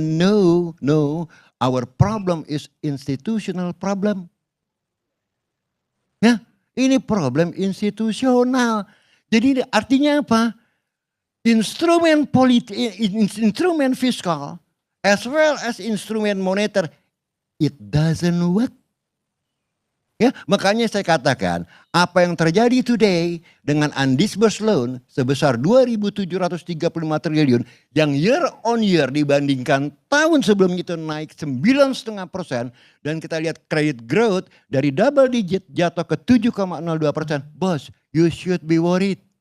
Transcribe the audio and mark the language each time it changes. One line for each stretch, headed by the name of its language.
English: No, our problem is institutional problem.
Indonesian: Ya, ini problem institusional. Jadi artinya apa? Instrumen politik, instrumen fiskal,
English: as well as
Indonesian: instrumen moneter,
English: it doesn't work.
Indonesian: Ya, makanya saya katakan apa yang terjadi today dengan undisbursed loan sebesar 2.735 triliun yang
English: year on year
Indonesian: dibandingkan tahun sebelumnya itu naik 9,5% dan kita lihat credit growth dari double digit jatuh ke 7,02%.
English: Bos, you should be worried.